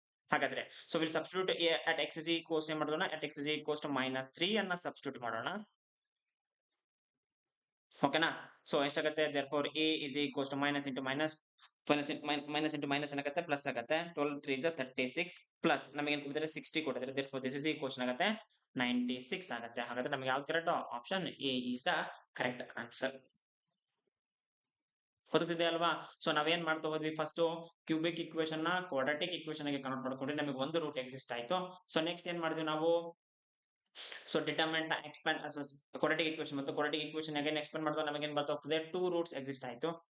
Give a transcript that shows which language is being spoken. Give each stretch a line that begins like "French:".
English: ಹಾಗಾದ್ರೆ so will substitute at x is equals
Kannada: ಏನ್ ಮಾಡೋಣ,
English: At x is equals to minus 3 ಅನ್ನ substitute ಮಾಡೋಣ.
Kannada: ಓಕೆನಾ. ಸೊ ಎಷ್ಟಾಗುತ್ತೆ,
English: therefore a is equals to
Kannada: minus into minus minus into minus ಏನಾಗುತ್ತೆ plus ಆಗುತ್ತೆ. 12 3 is 36 ಪ್ಲಸ್ ನಮಗೆ ಏನ್ ಕೊಟ್ಟಿದ್ದಾರೆ 60 ಕೊಟ್ಟಿದ್ದಾರೆ.
English: therefore this is equals
Kannada: ಆಗುತ್ತೆ 96 ಆಗುತ್ತೆ. ಹಾಗಾದ್ರೆ ನಮಗೆ ಯಾವ್ದು correct, option A
English: is the correct answer.
Kannada: ಗೊತ್ತಿದೆ ಅಲ್ವಾ. ಸೊ ನಾವೇನ್ ಮಾಡ್ತಾ ಹೋದ್ವಿ, ಫಸ್ಟ್ ಕ್ಯೂಬಿಕ್ ಇಕ್ವೇಶನ್ ನ ಕ್ವಾಡ್ರಾಟಿಕ್ ಇಕ್ವೇಶನ್ ಗೆ ಕನ್ವರ್ಟ್ ಮಾಡ್ಕೊಂಡ್ರೆ ನಮಗೆ ಒಂದು ರೂಟ್ ಎಕ್ಸಿಸ್ಟ್ ಆಯ್ತು. ಸೊ ನೆಕ್ಸ್ಟ್ ಏನ್ ಮಾಡಿದ್ವಿ ನಾವು, ಸೊ ಡಿಟರ್ಮಿನೆಂಟ್ ನ ಎಕ್ಸ್ಪ್ಯಾಂಡ್ ಕ್ವಾಡ್ರಾಟಿಕ್ ಇಕ್ವೇಶನ್ ಮತ್ತು ಕ್ವಾಡ್ರಾಟಿಕ್ ಇಕ್ವೇಶನ್ ಅಗೇನ್ ಎಕ್ಸ್ಪ್ಯಾಂಡ್ ಮಾಡಿದಾಗ ನಮಗೆ ಏನ್ ಬರ್ತಾ ಹೋಗ್ತದೆ 2 ರೂಟ್ಸ್ ಎಕ್ಸಿಸ್ಟ್ ಆಯ್ತು.